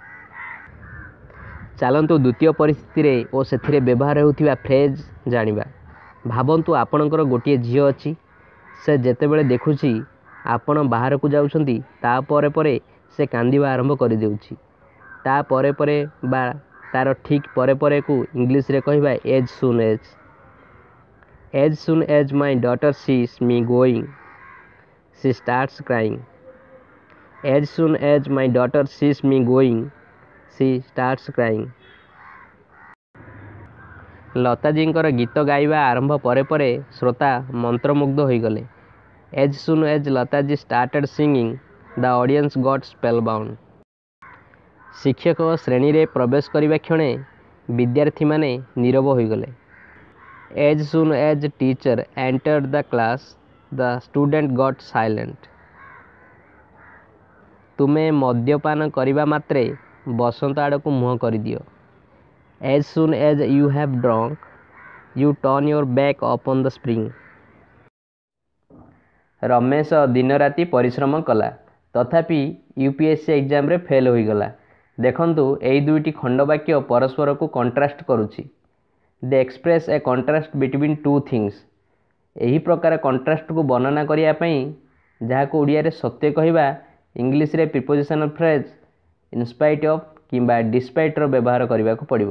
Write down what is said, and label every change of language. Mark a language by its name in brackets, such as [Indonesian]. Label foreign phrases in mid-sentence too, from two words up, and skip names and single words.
[Odia] ଚାଲନ୍ତୁ ଦ୍ୱିତୀୟ ପରିସ୍ଥିତିରେ ଓ ସେଥିରେ ବ୍ୟବହାର ହେଉଥିବା ଫ୍ରେଜ୍ ଜାଣିବା। ଭାବନ୍ତୁ ଆପଣଙ୍କର ଗୋଟିଏ ଝିଅ ଅଛି। ସେ ଯେତେବେଳେ ଦେଖୁଛି ଆପଣ ବାହାରକୁ ଯାଉଛନ୍ତି, ତାପରେ ପରେ ସେ କାନ୍ଦିବା ଆରମ୍ଭ କରିଦେଉଛି। ତାପରେ ପରେ ବା ତାର ଠିକ୍ ପରେ ପରେକୁ ଇଂଲିଶରେ କହିବା [English] as soon as. As soon as my daughter sees me going, she starts crying. As soon as my daughter sees me going, she starts crying. [Odia] ଲତାଜୀଙ୍କର ଗୀତ ଗାଇବା ଆରମ୍ଭ ପରେ ପରେ ଶ୍ରୋତା ମନ୍ତ୍ରମୁଗ୍ଧ ହୋଇଗଲେ। [English] As soon as Lataji started singing, the audience got spellbound. [Odia] ଶିକ୍ଷକ ଶ୍ରେଣୀରେ ପ୍ରବେଶ କରିବା କ୍ଷଣେ ବିଦ୍ୟାର୍ଥୀମାନେ ନୀରବ ହୋଇଗଲେ। [English] As soon as teacher entered the class, the student got silent. [Odia] ତୁମେ ମଦ୍ୟପାନ କରିବା ମାତ୍ରେ ବସନ୍ତ ଆଡ଼କୁ ମୁହଁ କରିଦିଅ। [English] As soon as you have drunk, you turn your back upon the spring. [Odia] ରମେଶ ଦିନ ରାତି ପରିଶ୍ରମ କଲା, ତଥାପି UPSC ଏକ୍ଜାମରେ ଫେଲ୍ ହୋଇଗଲା। ଦେଖନ୍ତୁ ଏହି ଦୁଇଟି ଖଣ୍ଡବାକ୍ୟ ପରସ୍ପରକୁ କଣ୍ଟ୍ରାଷ୍ଟ କରୁଛି। [English] they express a contrast between two things. [Odia] ଏହି ପ୍ରକାର କଣ୍ଟ୍ରାଷ୍ଟକୁ ବର୍ଣ୍ଣନା କରିବା ପାଇଁ ଯାହାକୁ ଓଡ଼ିଆରେ ସତ୍ୟ କହିବା, ଇଂଲିଶରେ [English] prepositional phrase in spite of [Odia] କିମ୍ବା ଡିସ୍ପାଇଟ୍ର ବ୍ୟବହାର କରିବାକୁ ପଡ଼ିବ।